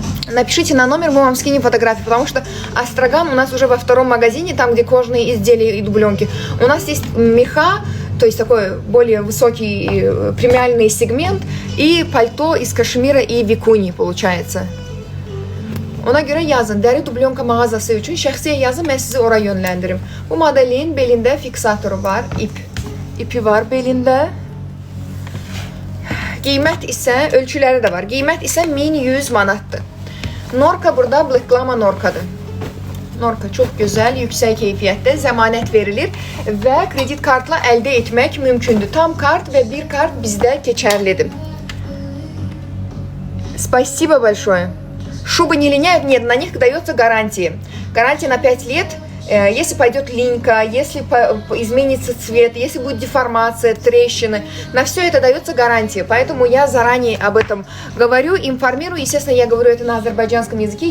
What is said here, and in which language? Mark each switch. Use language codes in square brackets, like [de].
[ru] Напишите на номер, мы вам скинем фотографии, потому что Астраган у нас уже во втором магазине, там, где кожные изделия и дубленки. У нас есть меха, то есть такой более высокий премиальный сегмент, и пальто из кашемира и викуни получается. [az] Ona görə yazın, dəri dublonka mağazası üçün şəxsiyə yazın, mən sizi ora yönləndirim. Bu modelin belində fiksatoru var, İpi var belində. Qiymət isə, ölçüləri də var. Qiymət isə 1100 manatdır. Norka burada Black norkadır. Norka çox gözəl, yüksək keyfiyyətdə zəmanət verilir və kredit kartla əldə etmək mümkündür. Tam kart və bir kart bizdə keçərlidir. [ru] Спасибо большое. Шубы не линяют? Нет, на них дается гарантия. Гарантия на 5 лет. Если пойдет линька, если изменится цвет, если будет деформация, трещины, на все это дается гарантия. Поэтому я заранее об этом говорю, информирую. Естественно, я говорю это на азербайджанском языке.